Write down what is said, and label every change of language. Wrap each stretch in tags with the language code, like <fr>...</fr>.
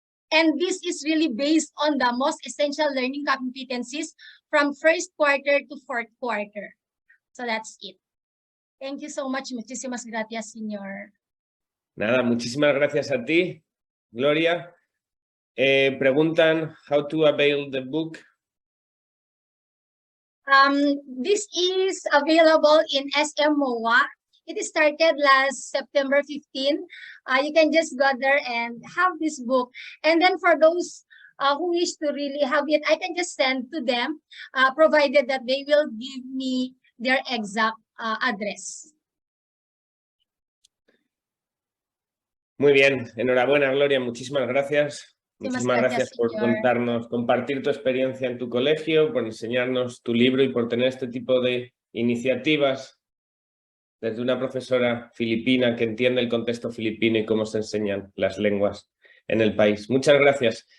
<en>And this is really based on the most essential learning competencies from first quarter to fourth quarter. So that's it. Thank you so much.</en> <es>Muchísimas gracias, señor. Nada, muchísimas gracias a ti, Gloria. Preguntan</es> <en>how to avail the book. This is available in SMOA. It started last September 15. You can just go there and have this book. And then for those who wish to really have it, I can just send to them, provided that they will give me their exact address.</en> <es>Muy bien, enhorabuena, Gloria, muchísimas gracias. Muchísimas gracias por contarnos, compartir tu experiencia en tu colegio, por enseñarnos tu libro y por tener este tipo de iniciativas desde una profesora filipina que entiende el contexto filipino y cómo se enseñan las lenguas en el país. Muchas gracias.</es>